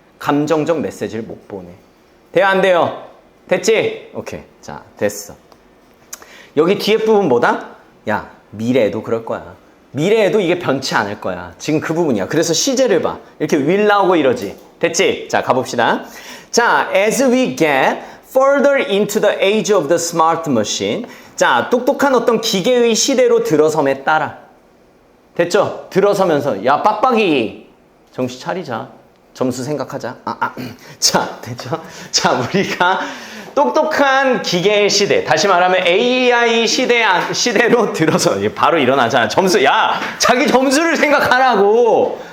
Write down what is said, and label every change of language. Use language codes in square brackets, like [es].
[ko] 감정적 메시지를 못 보내. 돼요, 안 돼요? 됐지? 오케이. 자, 됐어. 여기 뒤에 부분 뭐다? 야, 미래에도 그럴 거야. 미래에도 이게 변치 않을 거야. 지금 그 부분이야. 그래서 시제를 봐. 이렇게 will 나오고 이러지. 됐지? 자, 가봅시다. [en] 자, as we get further into the age of the smart machine. [ko] 자, 똑똑한 어떤 기계의 시대로 들어섬에 따라. 됐죠? 들어서면서 야, 빡빡이 정신 차리자. 점수 생각하자. 자, 됐죠? 자, 우리가 똑똑한 기계의 시대, 다시 말하면 AI 시대로 들어서 바로 일어나잖아. 점수, 야, 자기 점수를 생각하라고.